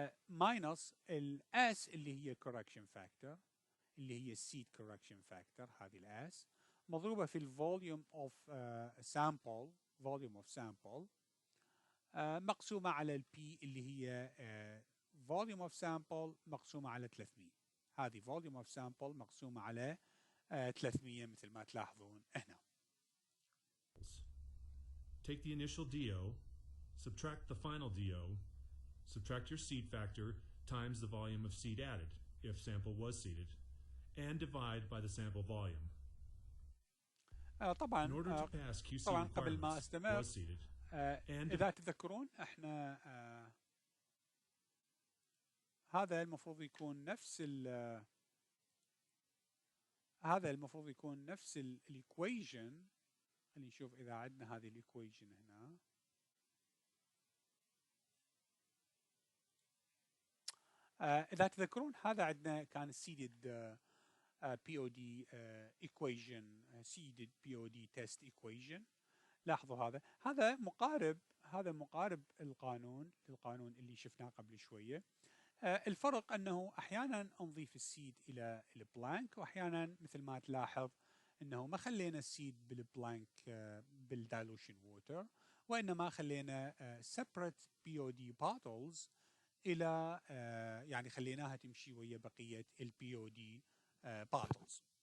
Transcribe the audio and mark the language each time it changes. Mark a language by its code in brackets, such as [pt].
[ar] minus الاس اللي هي correction factor اللي هي seed correction factor، هذه الاس مضروبة في الفوليوم of sample، volume of sample مقسومة على البي اللي هي volume of sample مقسومة على 300. هذه volume of sample مقسومة على 300 مثل ما تلاحظون هنا. [en] Take the initial DO, subtract the final DO, subtract your seed factor times the volume of seed added, if sample was seeded, and divide by the sample volume. [ar] طبعا [en] In order to pass QC [ar] قبل ما استمر [en] was seeded, [ar] إذا تذكرون احنا هذا المفروض يكون نفس هذا المفروض يكون نفس الايكويشن. خلينا نشوف إذا عندنا هذه الايكويشن هنا. إذا تذكرون هذا عندنا كان seeded BOD equation، seeded BOD test equation. لاحظوا هذا مقارب للقانون اللي شفناه قبل شوية. الفرق أنه أحيانا نضيف السيد إلى البلانك، وأحيانا مثل ما تلاحظ أنه ما خلينا السيد بالبلانك بالدايلوشن ووتر، وإنما خلينا separate BOD bottles إلى يعني خليناها تمشي ويا بقية الBOD bottles.